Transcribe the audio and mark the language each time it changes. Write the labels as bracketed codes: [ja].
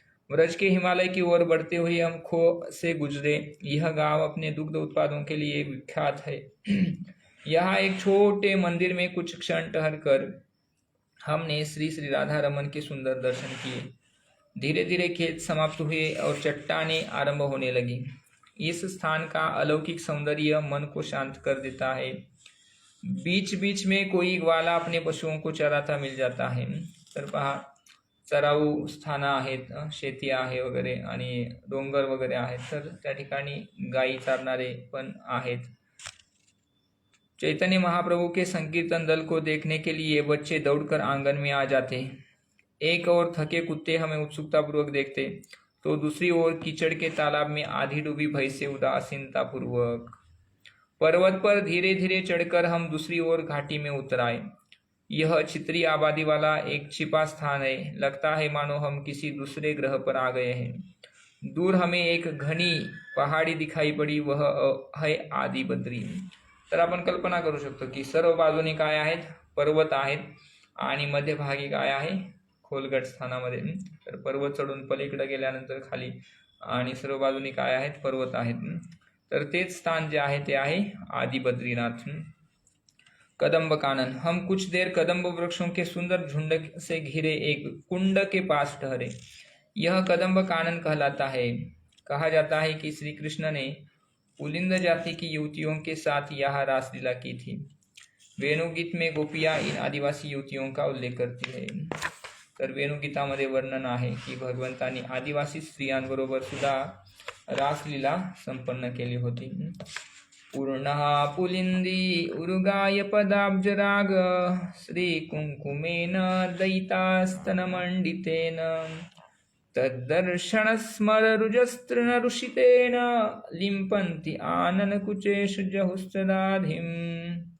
[hi] व्रज के हिमालय की ओर बढ़ते हुए हम खोह से गुजरे. यह गांव अपने दुग्ध उत्पादों के लिए विख्यात है. यहाँ एक छोटे मंदिर में कुछ क्षण ठहरकर हमने श्री श्री राधा रमन के सुंदर दर्शन किए। धीरे धीरे खेत समाप्त हुए और चट्टानें आरंभ होने लगी। इस स्थान का अलौकिक सौंदर्य मन को शांत कर देता है। बीच बीच में कोई ग्वाला अपने पशुओं को चराता मिल जाता है। [mr] तर पहा, चराऊ स्थानं आहेत, शेती आहे वगैरे आणि डोंगर वगैरे आहेत, तर त्या ठिकाणी गायी चारणारे पण आहेत। [hi] चैतन्य महाप्रभु के संकीर्तन दल को देखने के लिए बच्चे दौड़कर आंगन में आ जाते। एक और थके कुत्ते हमें उत्सुकतापूर्वक देखते, तो दूसरी ओर कीचड़ के तालाब में आधी डूबी भैंसे उदासीनता पूर्वक। पर्वत पर धीरे धीरे चढ़कर हम दूसरी ओर घाटी में उतर आए। यह छितरी आबादी वाला एक छिपा स्थान है। लगता है मानो हम किसी दूसरे ग्रह पर आ गए हैं। दूर हमें एक घनी पहाड़ी दिखाई पड़ी, वह है आदि बद्री। [mr] तर आपण कल्पना करू शकतो की सर्व बाजूने काय आहेत, पर्वत आहेत आणि मध्यभागी काय आहे, खोलगट स्थानामध्ये। तर पर्वत चढून पलीकडे गेल्यानंतर खाली आणि सर्व बाजूने काय आहेत, पर्वत आहेत। तर तेच स्थान जे आहे ते आहे आदि बद्रीनाथ। [hi] कदम्ब कानन। हम कुछ देर कदम्ब वृक्षों के सुंदर झुंड से घिरे एक कुंड के पास ठहरे। यह कदम्ब कानन कहलाता है। कहा जाता है कि श्री कृष्ण ने पुलिंद जाति की युवतियों के साथ यह रासलीला की थी। वेणुगीत में गोपियाँ इन आदिवासी युवतियों का उल्लेख करती है। [mr] तर वेणुगीतामध्ये वर्णन आहे की भगवंतानी आदिवासी स्त्रियांबरोबर सुद्धा रासलीला संपन्न केली होती। [sa] पूर्णः पुलिंदी उरुगाय पदाब्जराग श्रीकुङ्कुमेन दयितास्तनमण्डितेन तद्दर्शनस्मररुजस्तृणरुषितेन लिम्पन्ति आननकुचेषु जहुस्तदाधिम्।